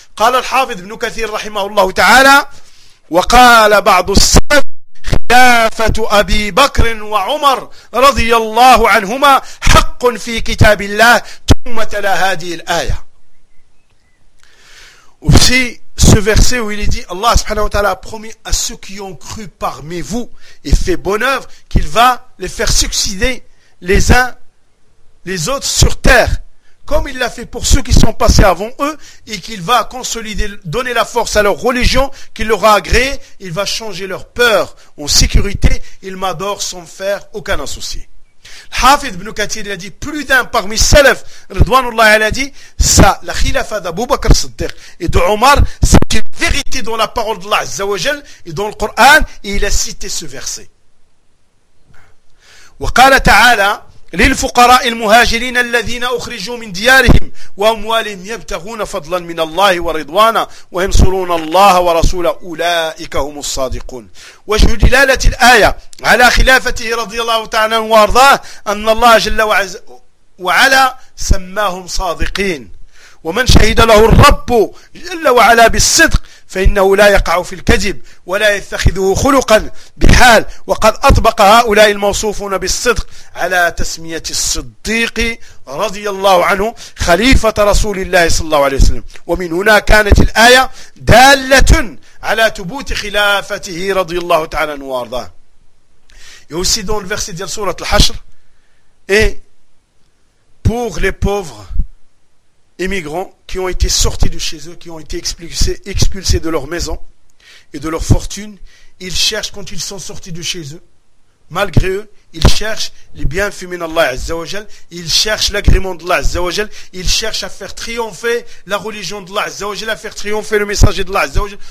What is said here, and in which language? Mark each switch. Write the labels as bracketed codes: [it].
[ar] Qala al-Hafidh ibn Kathir rahimahullahu ta'ala wa qala ba'd as-salaf خلافة أبي بكر وعمر رضي الله عنهما حق في كتاب الله ثم تلا هذه الآية. [fr] Aussi ce verset où il est dit Allah subhanahu wa ta'ala a promis à ceux qui ont cru parmi vous et fait bonne œuvre qu'il va les faire succéder les uns les autres sur terre comme il l'a fait pour ceux qui sont passés avant eux, et qu'il va consolider, donner la force à leur religion, qu'il leur a agréé, il va changer leur peur en sécurité, il m'adore sans faire aucun associé. Hafid ibn Kathir a dit, plus d'un parmi Salaf, Ridwanullah, il a dit, ça, la khilafa d'Abu Bakr Siddiq et de Omar, c'est une vérité dans la parole d'Allah Azzawajal et dans le Coran, et il a cité ce verset. [ar] Wa qala ta'ala, للفقراء المهاجرين الذين أخرجوا من ديارهم وأموالهم يبتغون فضلا من الله ورضوانا وينصرون الله ورسوله أولئك هم الصادقون. وجه دلالة الآية على خلافته رضي الله تعالى وارضاه أن الله جل وعلا سماهم صادقين ومن شهد له الرب جل وعلا بالصدق فإنه لا يقع في الكذب ولا يتخذه خلقا بحال وقد أطبق هؤلاء الموصوفون بالصدق على تسمية الصديق رضي الله عنه خليفة رسول الله صلى الله عليه وسلم. ومن هنا كانت الآية دالة على ثبوت خلافته رضي الله تعالى وارضاه. يوسي دون الفرسي ديال سورة الحشر [fr] pour les pauvres immigrants qui ont été sortis de chez eux, qui ont été expulsés de leur maison et de leur fortune, ils cherchent, quand ils sont sortis de chez eux, malgré eux, ils cherchent les bienfaits d'Allah Azza wa Jal, ils cherchent l'agrément d'Allah Azza wa Jal, ils cherchent à faire triompher la religion d'Allah Azza wa Jal, à faire triompher le messager d'Allah Azza wa Jal.